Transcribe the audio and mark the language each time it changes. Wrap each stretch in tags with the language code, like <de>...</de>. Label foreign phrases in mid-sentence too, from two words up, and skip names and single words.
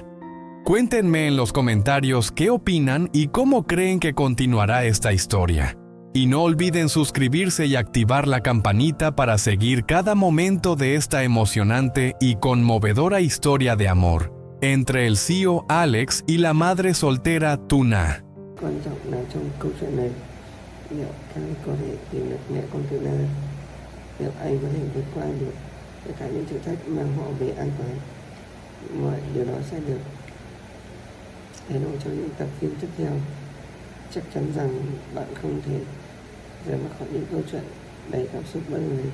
<es>Cuéntenme en los comentarios qué opinan y cómo creen que continuará esta historia. Y no olviden suscribirse y activar la campanita para seguir cada momento de esta emocionante y conmovedora historia de amor entre el CEO Alex y la madre soltera Tuna.</es> <vi>Quan trọng là trong câu chuyện này, liệu Kai có thể tìm được mẹ con Tuna, liệu anh có thể vượt qua được tất cả những thử thách mang họ về an toàn. Mọi điều đó sẽ được hé lộ trong những tập phim tiếp theo. Chắc chắn rằng bạn không thể rời mắt khỏi những câu chuyện đầy cảm xúc bất ngờ.</vi>